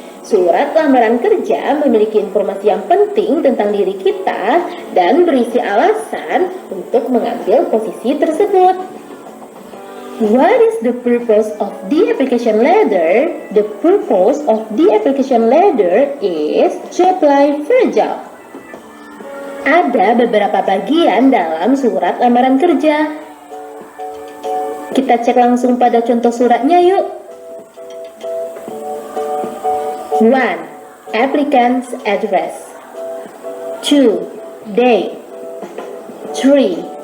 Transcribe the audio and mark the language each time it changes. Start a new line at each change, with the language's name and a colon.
Indonesian: Surat lamaran kerja memiliki informasi yang penting tentang diri kita dan berisi alasan untuk mengambil posisi tersebut.
English: What is the purpose of the application letter? The purpose of the application letter is to apply for a job.
Indonesian: Ada beberapa bagian dalam surat lamaran kerja. Kita cek langsung pada contoh suratnya yuk.
English: 1. Applicant's address. 2. Date. 3.